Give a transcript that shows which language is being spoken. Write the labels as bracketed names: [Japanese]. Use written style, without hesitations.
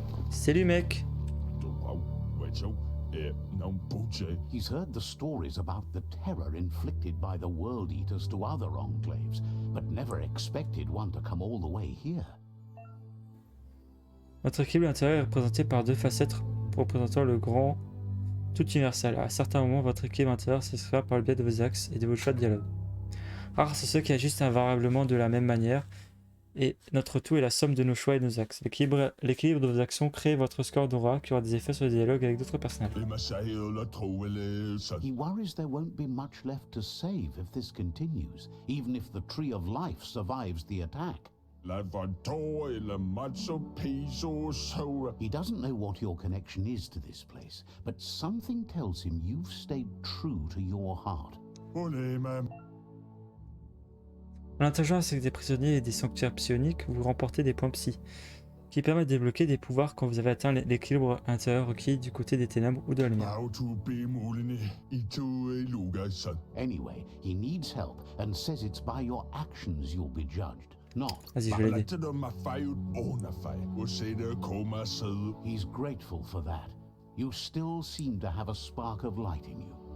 [French] Salut mec. [English] He's heard the stories about the terror inflicted by the World Eaters to other enclaves, but never expected one to come all the way here. [French] Votre équilibre intérieur est représenté par deux facettes représentant le grand tout universel. À certains moments, votre équilibre intérieur s'exprime par le biais de vos axes et de vos choix de dialogue. Rares sont ceux qui agissent invariablement de la même manière, et notre tout est la somme de nos choix et de nos axes. L'équilibre de vos actions crée votre score d'aura qui aura des effets sur le dialogue avec d'autres personnages. [English] He worries there won't be much left to save if this continues, even if the Tree of Life survives the attack. He doesn't know what your connection is to this place, but something tells him you've stayed true to your heart. [French] En interagissant avec des prisonniers et des sanctuaires psioniques, vous remportez des points psy, qui permettent de débloquer des pouvoirs quand vous avez atteint l'équilibre intérieur requis du côté des ténèbres ou de la lumière. [English] Anyway, he needs help and says it's by your actions you'll be judged, not. [French] Vas-y, je vais l'aider. [English] He's grateful for that. You still seem to have a spark of light in you.